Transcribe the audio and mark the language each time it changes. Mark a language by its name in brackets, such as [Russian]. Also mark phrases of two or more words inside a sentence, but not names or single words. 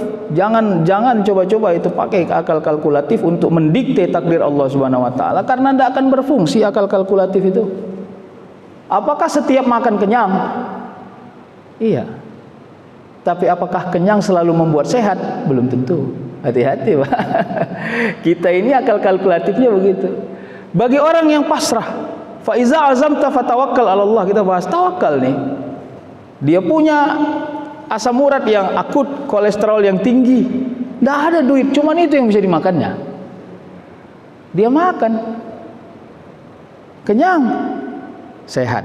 [Indonesian] Jangan coba-coba itu pakai akal kalkulatif untuk mendikte takdir Allah [Arabic] سبحانه وتعالى, [Indonesian] karena tidak akan berfungsi akal kalkulatif itu. Apakah setiap makan kenyang? Iya. Tapi apakah kenyang selalu membuat sehat? Belum tentu. Hati-hati Pak. Kita ini akal kalkulatifnya begitu. Bagi orang yang pasrah, [Arabic] فإذا عزمت فتوكل على الله, [Indonesian] kita bahas tawakal nih. Dia punya asam urat yang akut, kolesterol yang tinggi, enggak ada duit, cuman itu yang bisa dimakannya. Dia makan, kenyang, sehat.